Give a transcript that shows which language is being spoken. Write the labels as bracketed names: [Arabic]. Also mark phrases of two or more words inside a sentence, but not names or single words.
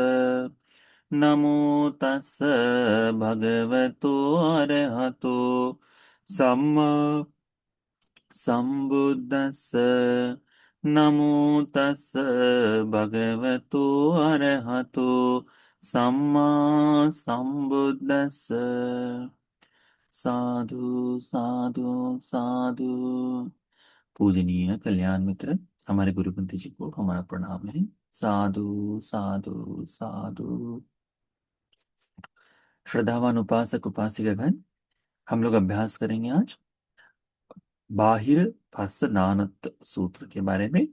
[Pali] नमो तस् भगवतो अरहतो सम्मा सम्बुद्धस्स। नमो तस् भगवतो अरहतो सम्मा सम्बुद्धस्स। साधु साधु साधु। [Hindi] पूजनीय कल्याण मित्र, हमारे गुरुपंथी जी को हमारा प्रणाम है। [Pali] साधु साधु साधु। [Hindi] श्रद्धावान उपासक उपासिकागण, हम लोग अभ्यास करेंगे आज बाहिर भाष्य नानत सूत्र के बारे में।